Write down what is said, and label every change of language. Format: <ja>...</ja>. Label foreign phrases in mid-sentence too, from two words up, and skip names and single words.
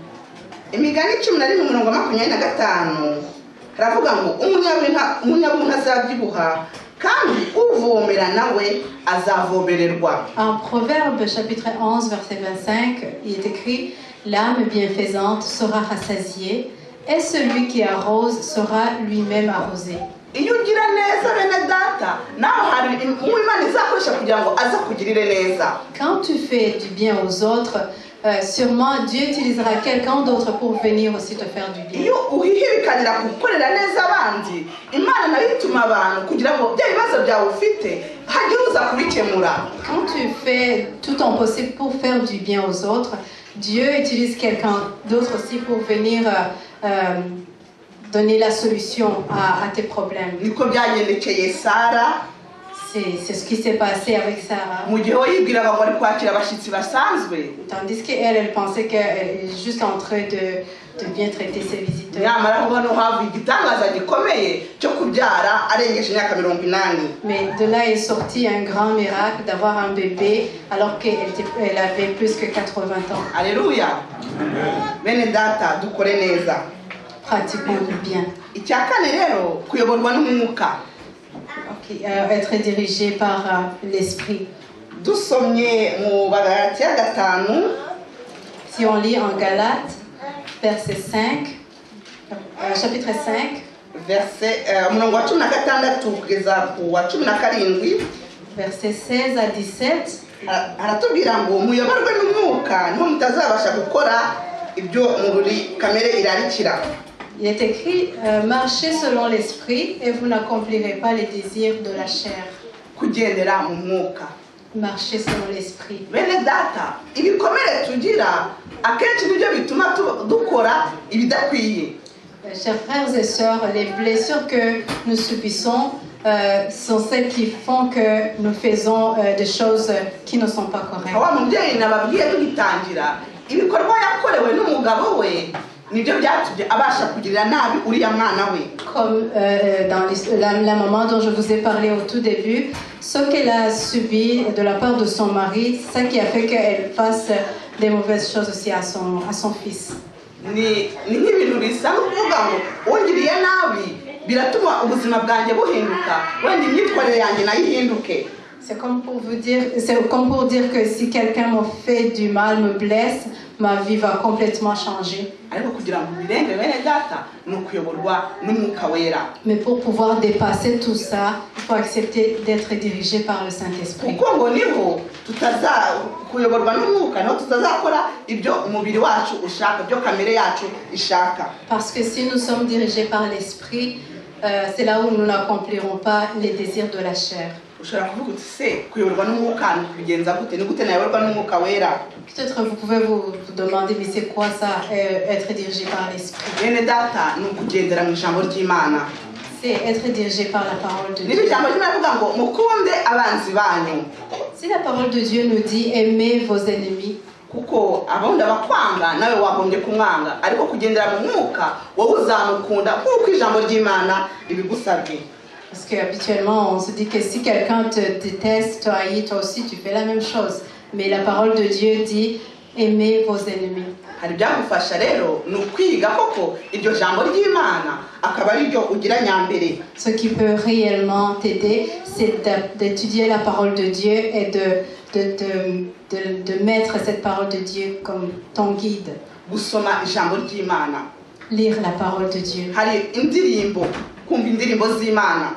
<fr>En Proverbe chapitre 11 verset 25, il est écrit: l'âme bienfaisante sera rassasiée et celui qui arrose sera lui-même arrosé.</fr> <rw>neza bene data nawe hari Imana izakoresha kugira ngo aza kugirire neza.</rw> <fr>Quand tu fais du bien aux autres, sûrement Dieu utilisera quelqu'un d'autre pour venir aussi te faire du bien.</fr> <rw>Iyo uhihibikanira gukorera neza abandi, Imana nayo ituma abantu kugira ngo bya bibazo byawe ufite hagire uza kubikemura.</rw> <fr>Quand tu fais tout ton possible pour faire du bien aux autres, Dieu utilise quelqu'un d'autre aussi pour venir donner la solution à tes problèmes.</fr> <rw>Niko byagendekeye Sara.</rw> <fr>C'est ce qui s'est passé avec Sarah.</fr> <rw>Mu gihe yibwiraga ngo ari kwakira abashyitsi basanzwe,</rw> <fr>Tandis qu'elle pensait qu'elle est juste en train de bien traiter ses visiteurs.</fr> <rw>nyamara hano havuye igitangaza gikomeye cyo kubyara arengeje imyaka 80.</rw> <fr>Mais de là est sorti un grand miracle d'avoir un bébé alors qu'elle avait plus que 80 ans. Alléluia.</fr> <rw>Bene data dukore neza.</rw> <fr>Pratiquons du bien.</fr> <rw>Icya kane rero kuyoborwa n'umwuka.</rw> <fr>Okay, être dirigé par l'esprit.</fr> <rw>Dusomye mu Bagalatiya 5.</rw> <fr>Si on lit en Galates, verset 5, chapitre 5,</fr> <rw>verset umurongo wa 16 kugeza ku wa 17,</rw> <fr>verset 16 à 17,</fr> <rw>aratubwira ngo muyoborwe n'umwuka niho mutazabasha gukora ibyo muri kamere irarikira.</rw> <fr>il est écrit marchez selon l'esprit et vous n'accomplirez pas les désirs de la chair.</fr> <rw>Kugendera mu mwuka.</rw> <fr>Marchez selon l'esprit.</fr> <rw>Bene data ibikomere tugira akenshi nibyo bituma dukora ibidakwiye.</rw> <fr>Chers frères et sœurs, les blessures que nous subissons sont celles qui font que nous faisons des choses qui ne sont pas correctes.</fr> <rw>Wa mubyeyi nababwiye tugitangira ibikorwa yakorewe n'umugabo we nibyo byatubye abasha kugirira nabi uriya mwana we.</rw> <fr>Comme dans la maman dont je vous ai parlé au tout début, ce qu'elle a subi de la part de son mari, c'est ça qui a fait qu'elle fasse des mauvaises choses aussi à son fils.</fr> <rw>Ni nk'ibintu bisa kuvuga ngo wongiriye nabi biratuma ubuzima bwanjye buhinduka wenda imyitwarire yanjye nayo ihinduke.</rw> <fr>C'est comme pour dire que si quelqu'un me fait du mal, me blesse, ma vie va complètement changer.</fr> <rw>Ariko kugira ngo birenge bene data ni ukuyoborwa n'umwuka wera.</rw> <fr>Mais pour pouvoir dépasser tout ça, il faut accepter d'être dirigé par le Saint-Esprit.</fr> <rw>Kuko ngo niho kuyoborwa n'umwuka niho tutazakora ibyo umubiri wacu ushaka, ibyo kamere yacu ishaka.</rw> <fr>Parce que si nous sommes dirigés par l'Esprit, c'est là où nous n'accomplirons pas les désirs de la chair.</fr> <rw>Ushobora kuvuga uti se kuyoborwa n'umwuka bigenza gute? Ni gute nayoborwa n'umwuka wera?</rw> <fr>Peut-être vous pouvez vous demander, mais c'est quoi ça, être dirigé par l'Esprit?</fr> <rw>Bene data ni ukugendera mu ijambo ry'Imana.</rw> <fr>C'est être dirigé par la parole de Dieu.</fr> <rw>Niba ijambo ry'Imana rivuga ngo mukunde abanzi banyu.</rw> <fr>Si la parole de Dieu nous dit aimez vos ennemis,</fr> <rw>kuko abundi abakwanga nawe wagombye kumwanga, ariko kugendera mu mwuka wowe uzamukunda kuko ijambo ry'Imana ribigusabye.</rw> <fr>parce qu'habituellement on se dit que si quelqu'un te déteste, te haït, toi aussi tu fais la même chose. Mais la parole de Dieu dit aimez vos ennemis.</fr> <rw>Hari byagufasha rero ni ukwiga koko iryo jambo ry'Imana akaba ari ryo ugira nyambere.</rw> <fr>Ce qui peut réellement t'aider, c'est d'étudier la parole de Dieu et de mettre cette parole de Dieu comme ton guide.</fr> <rw>Gusoma ijambo ry'Imana.</rw> <fr>Lire la parole de Dieu.</fr> <rw>Hari indirimbo, kumva indirimbo z'Imana.</rw>